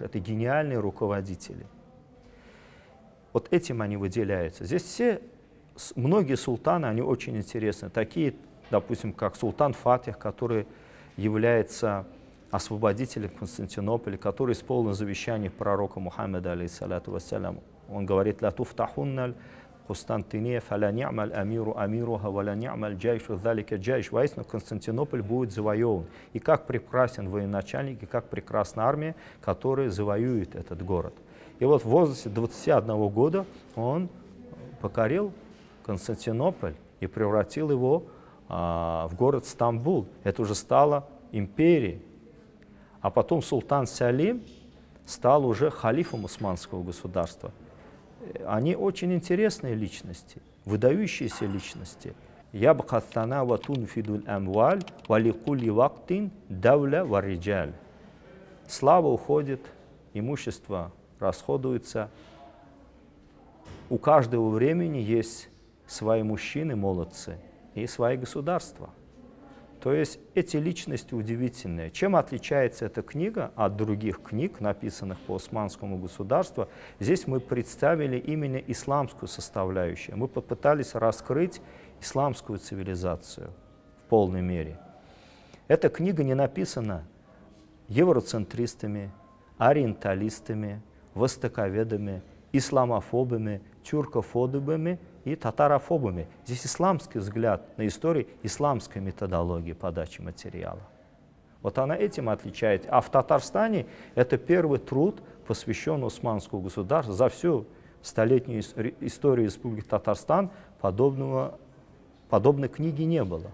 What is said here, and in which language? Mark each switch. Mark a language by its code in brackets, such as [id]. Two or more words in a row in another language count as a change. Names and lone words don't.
[ru] Это гениальные руководители. Вот этим они выделяются. Здесь многие султаны, они очень интересны. Такие, допустим, как султан Фатих, который является освободителем Константинополя, который исполнил завещание пророка Мухаммеда, [ar] عليه الصلاة والسلام. [ru] Он говорит: [ar] «لتفتحن القسطنطينية فلنعم الأمير أميرها ولنعم الجيش ذلك الجيش». [ru] Воистину, Константинополь будет завоеван. И как прекрасен военачальник, и как прекрасна армия, которая завоюет этот город. И вот в возрасте 21 года он покорил Константинополь и превратил его в город Стамбул. Это уже стало империей. А потом султан Салим стал уже халифом османского государства. Они очень интересные личности, выдающиеся личности. [ar] يذهب الجاه وتنفد الأموال ولكل وقت دولة ورجال. [ru] Слава уходит, имущество расходуется. У каждого времени есть свои мужчины, молодцы, и свои государства. То есть эти личности удивительные. Чем отличается эта книга от других книг, написанных по османскому государству? Здесь мы представили именно исламскую составляющую. Мы попытались раскрыть исламскую цивилизацию в полной мере. Эта книга не написана евроцентристами, ориенталистами, востоковедами, исламофобами, тюркофобами и татарофобами. Здесь исламский взгляд на историю, исламская методология подачи материала. Вот она этим отличается. А в Татарстане это первый труд, посвященный османскому государству. За всю столетнюю историю Республики Татарстан подобной книги не было.